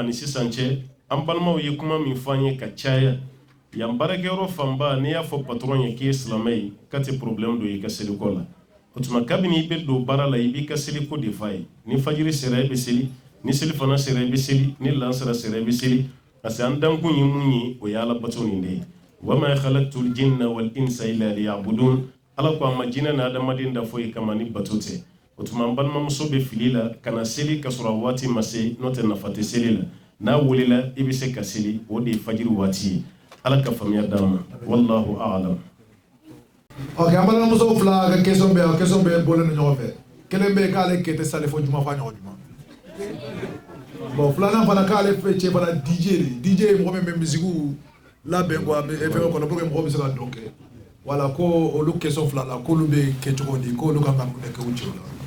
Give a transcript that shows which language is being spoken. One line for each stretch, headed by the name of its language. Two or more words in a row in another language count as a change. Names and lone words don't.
Bambara: ani sisan cɛ an balimaw ye kuma min fɔ an ye ka caya yan baarakɛyɔrɔ fanba n'i y'a fɔ patron ye k'i ye silamɛ ye k'a tɛ problème don i ka seliko la o tuma kabini i bɛ don baara la i b'i ka seliko de f'a ye ni fajiri sera i bɛ seli ni seli fana sera i bɛ seli ni lansara sera i bɛ seli
French: parce que
Bambara: an dankun ye mun ye o ye ala bato nin de ye
Arabic: وما خلقت الجن والإنس إلا ليعبدون
Bambara: ala ko a ma jinɛ ni adamaden da foyi kama ni bato tɛ o tuma an balimamuso bɛ fili la ka na seli ka sɔrɔ waati ma se n'o tɛ nafa tɛ seli la n'a welela i bɛ se ka seli o de ye fajiri waati ye ala ka faamuya d'an ma
Arabic: والله أعلم.
Bambara: Ok, an balimamuso fila ka question bɛ bɔlen ni ɲɔgɔn fɛ kelen bɛ yen k'ale kɛ tɛ sali fo juma fa ɲɔgɔn juma bon filanan fana k'ale cɛ fana DJ ye mɔgɔ min bɛ misigiw labɛn quoi fɛngɛ kɔnɔ
French: pour que
Bambara: mɔgɔ bɛ se ka dɔn kɛ wala ko olu question fila la k'olu bɛ kɛ cogo di k'olu kan ka mun de kɛ u cɛw la.